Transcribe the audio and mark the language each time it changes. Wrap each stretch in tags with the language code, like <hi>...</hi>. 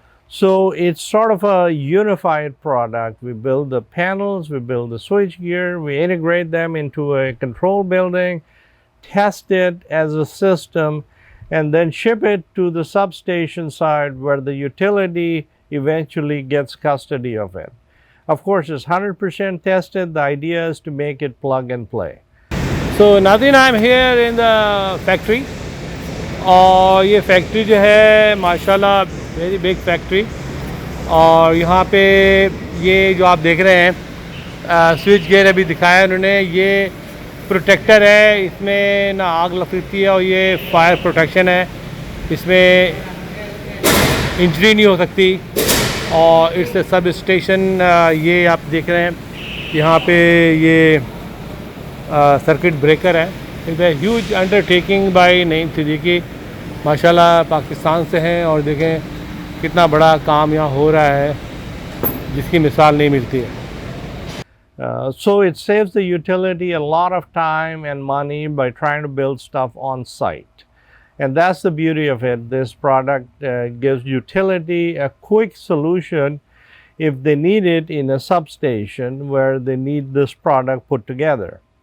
<en>So it's sort of a unified product. We build the panels, we build the switchgear, we integrate them into a control building, test it as a system, and then ship it to the substation side where the utility eventually gets custody of it. Of course, it's 100% tested. The idea is to make it plug and play. So नाज़रीन, I'm here in the factory</en> <hi>और ये factory जो है माशाल्लाह</hi> <en>Very big factory.</en> <hi>और यहाँ पे ये जो आप देख रहे हैं स्विच गियर अभी दिखाया उन्होंने, ये प्रोटेक्टर है, इसमें ना आग लगती है और ये फायर प्रोटेक्शन है, इसमें इंजरी नहीं हो सकती। और इट्स सब स्टेशन, ये आप देख रहे हैं यहाँ पे ये सर्किट ब्रेकर है।</hi> <en>it's a huge undertaking by</en> <hi>Naeem Siddiqui, माशाल्लाह पाकिस्तान से हैं और देखें कितना बड़ा काम यहाँ हो रहा है जिसकी मिसाल नहीं मिलती है।</hi> <en>So it saves the utility a lot of time and money by trying to build stuff on site. And that's the beauty of it. This product gives utility a quick solution if they need it in a substation where they need this product put together.</en>